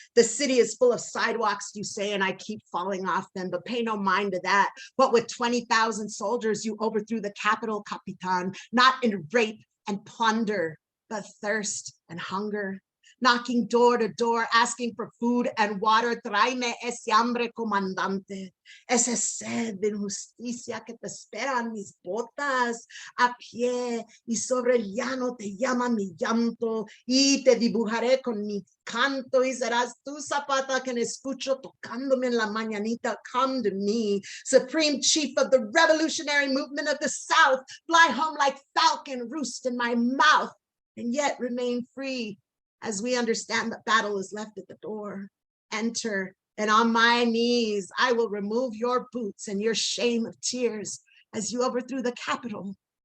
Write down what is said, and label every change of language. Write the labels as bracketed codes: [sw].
[en] The city is full of sidewalks, you say, and I keep falling off them, but pay no mind to that. What with 20,000 soldiers, you overthrew the capital, Capitan, not in rape and plunder, but thirst and hunger. Knocking door to door, asking for food and water. [es] Tráeme ese hambre, comandante. Ese sed de injusticia que te esperan mis botas. A pie y sobre el llano te llama mi llanto. Y te dibujaré con mi canto. Y serás tú, Zapata, que escucho tocándome en la mañanita. [en] Come to me, supreme chief of the revolutionary movement of the South. Fly home like falcon, roost in my mouth. And yet remain free. As we understand that battle is left at the door, enter, and on my knees, I will remove your boots and your shame of tears as you overthrew the capital.